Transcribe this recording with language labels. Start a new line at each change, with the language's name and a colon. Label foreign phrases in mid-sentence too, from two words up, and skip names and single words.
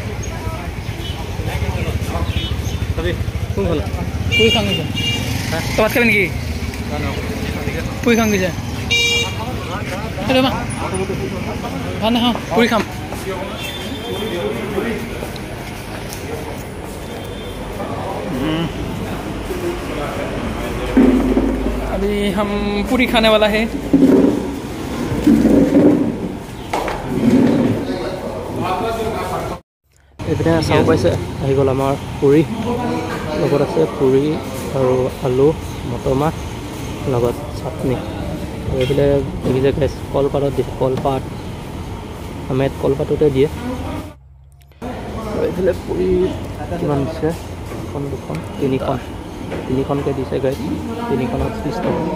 Assamese: পুৰি খাং গৈছে তবাত খাবি নেকি পুৰি খাং গৈছে ভাল নাখাওঁ পুৰি খাম
Hindi: अभी हम पूरी खाने वाला है
Assamese: এইপিনে চাব পাইছে আহি গ'ল আমাৰ পুৰি লগত আছে পুৰি আৰু আলু মটৰ মাহ লগত চাটনি আৰু এইফালে দেখিছে গাইছ কলপাতত দিছে কলপাত আমাৰ ইয়াত কলপাততে দিয়ে আৰু এইফালে পুৰি কিমান দিছে এখন দুখন তিনিখনকৈ দিছে গাইছ তিনিখনত 30 টকা